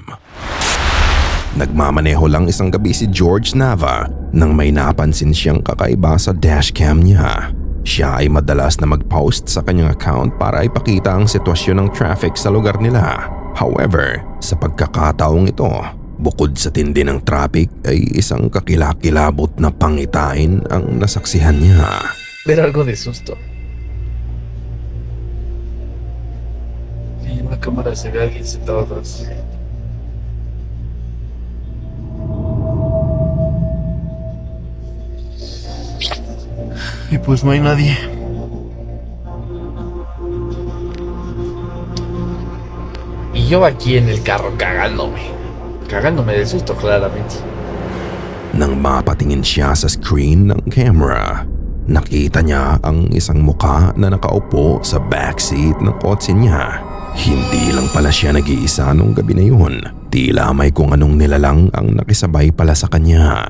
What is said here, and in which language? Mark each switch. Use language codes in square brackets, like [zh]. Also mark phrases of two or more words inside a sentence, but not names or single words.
[tl] Nagmamaneho lang isang gabi si George Nava nang may napansin siyang kakaiba sa dashcam niya. Siya ay madalas na mag-post sa kanyang account para ipakita ang sitwasyon ng traffic sa lugar nila. However, sa pagkakataong ito, bukod sa tindi ng traffic ay isang kakilakilabot na pangitain ang nasaksihan niya. [es] Ver algo de susto. Y en la cámara se ve a alguien sentado atrás. Y pues no hay nadie. Y yo aquí en el carro cagándome de susto claramente. [tl] Nang mapatingin siya sa screen ng camera, nakita niya ang isang muka na nakaupo sa backseat ng kotse niya. Hindi lang pala siya nag-iisa nung gabi na yun. Tila may kung anong nilalang ang nakisabay pala sa kanya.